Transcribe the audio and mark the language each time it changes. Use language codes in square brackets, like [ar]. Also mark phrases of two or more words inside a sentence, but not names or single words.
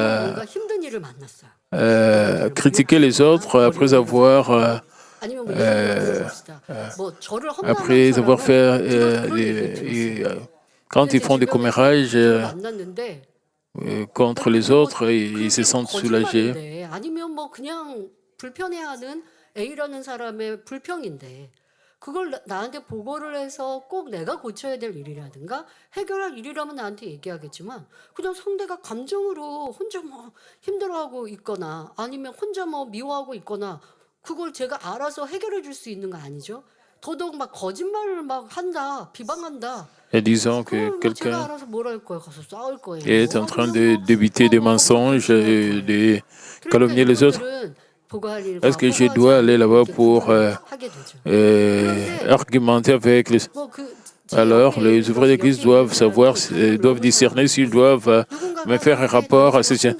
[fr] critiqué les autres, après avoir fait quand ils font des commérages contre les autres, ils se sentent soulagés. [ko] 그걸 나한테 보고를 해서 꼭 내가 고쳐야 될 일이라든가 해결할 일이라면 나한테 얘기하겠지만 그냥 상대가 감정으로 혼자 뭐 힘들어하고 있거나 아니면 혼자 뭐 미워하고 있거나 그걸 제가 알아서 해결해 줄 수 있는 거 아니죠? 더더욱 막 거짓말을 막 한다, 비방한다. [fr] Et disons que quelqu'un est en train de débiter des mensonges et de calomnier les autres. Est-ce que je dois aller là-bas pour argumenter avec les... Alors, les ouvriers d'église doivent savoir, doivent discerner s'ils doivent me faire un rapport à ce...